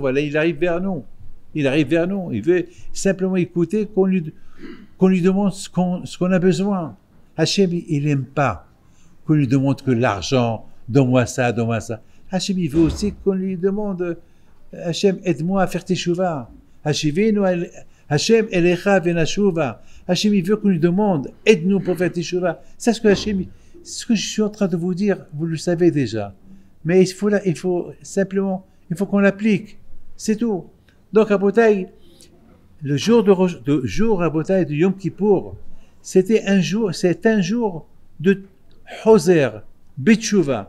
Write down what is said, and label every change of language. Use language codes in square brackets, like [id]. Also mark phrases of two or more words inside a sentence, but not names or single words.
[fr] Voilà, il arrive vers nous. Il veut simplement écouter qu'on lui demande ce qu'on a besoin. Hachem, il n'aime pas qu'on lui demande que l'argent, donne-moi ça. Hachem, il veut aussi qu'on lui demande, Hachem, aide-moi à faire teshuva. [he] השם, אליך ונשובה. [fr] Hachem, il veut qu'on lui demande, aide-nous pour faire teshuva. C'est ce que Hachem, ce que je suis en train de vous dire, vous le savez déjà. Mais il faut simplement, qu'on l'applique. C'est tout. Donc, à Botaï, le jour à Botaï de Yom Kippour, c'est un jour de Hoser, Betchouva.